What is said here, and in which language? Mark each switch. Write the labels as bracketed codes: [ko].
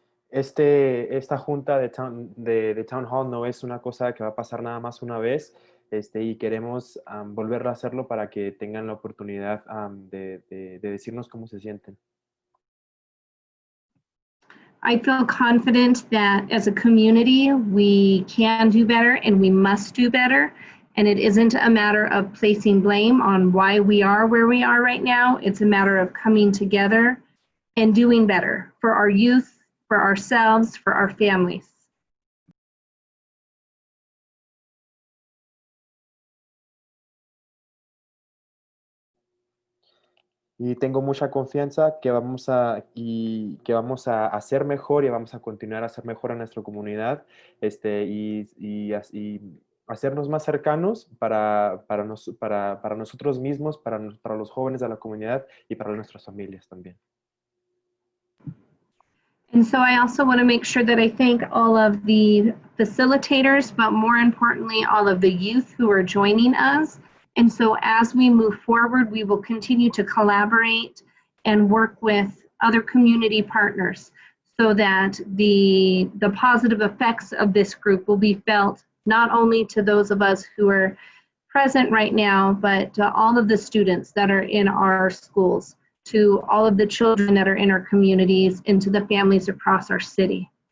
[es] Esta junta de Town Hall no es una cosa que va a pasar nada más una vez, y queremos volverlo a hacerlo para que tengan la oportunidad de decirnos cómo se sienten. [en] I feel confident that as a community, we can do better and we must do better. And it isn't a matter of placing blame on why we are where we are right now. It's a matter of coming together and doing better for our youth, for ourselves, for our families. [es] Y tengo mucha confianza que vamos a hacer mejor y vamos a continuar a hacer mejor a nuestra comunidad, y hacernos más cercanos para nosotros mismos, para los jóvenes de la comunidad y para nuestras familias también. [en] And so I also want to make sure that I thank all of the facilitators, but more importantly, all of the youth who are joining us. And so as we move forward, we will continue to collaborate and work with other community partners so that the positive effects of this group will be felt not only to those of us who are present right now, but to all of the students that are in our schools, to all of the children that are in our communities, and to the families across our city.